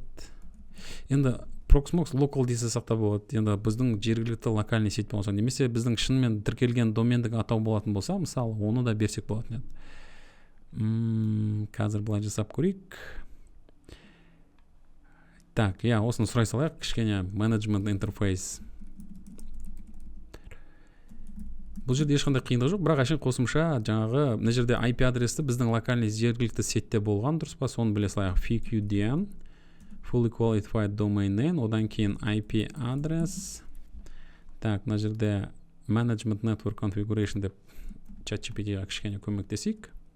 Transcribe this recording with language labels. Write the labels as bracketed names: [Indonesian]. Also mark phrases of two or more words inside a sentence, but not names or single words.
[Kazakh] Енді Proxmox local десе сақта болады. Енді біздің жергілікті [Russian] локальный сет [Kazakh] болса, немесе біздің шынымен тіркелген домендік атау болатын болса, мысалы, оны да берсек болатын еді. Қазір бұлай жасап көрейік. Так, осыны сұрай салайық, кішкене [English] management interface. [Kazakh] Бұл жерде ешқандай қиындық жоқ, бірақ әшейін қосымша жаңағы мына жерде IP адресті біздің локальный жергілікті сетте болған дұрыс па, соны біле салайық. [English] FQDN Fully Qualified Domain Name, [Kazakh] одан кейін IP адрес. Так, мына жерде [English] Management Network Configuration [Kazakh] деп ChatGPT-ға кішкене көмектесейік.